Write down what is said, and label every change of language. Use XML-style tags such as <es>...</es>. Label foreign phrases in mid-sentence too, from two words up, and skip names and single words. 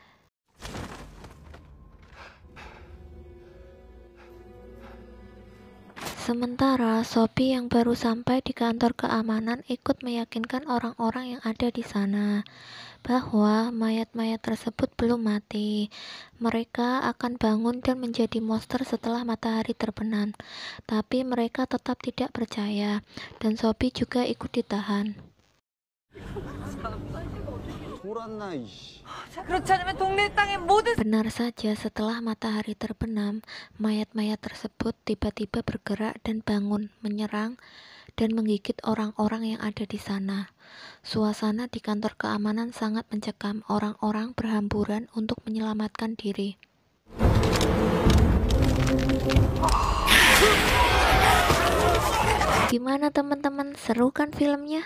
<id>Sementara Sophie yang baru sampai di kantor keamanan ikut meyakinkan orang-orang yang ada di sana bahwa mayat-mayat tersebut belum mati. Mereka akan bangun dan menjadi monster setelah matahari terbenam. Tapi mereka tetap tidak percaya, dan Sophie juga ikut ditahan.</id> <ko>돌았나 이씨. 그렇지 않으면 동네 땅의 모든</ko> <id>Benar saja, setelah matahari terbenam, mayat-mayat tersebut tiba-tiba bergerak dan bangun, menyerang dan menggigit orang-orang yang ada di sana. Suasana di kantor keamanan sangat mencekam. Orang-orang berhamburan untuk menyelamatkan diri. Gimana teman-teman, seru kan filmnya?</id>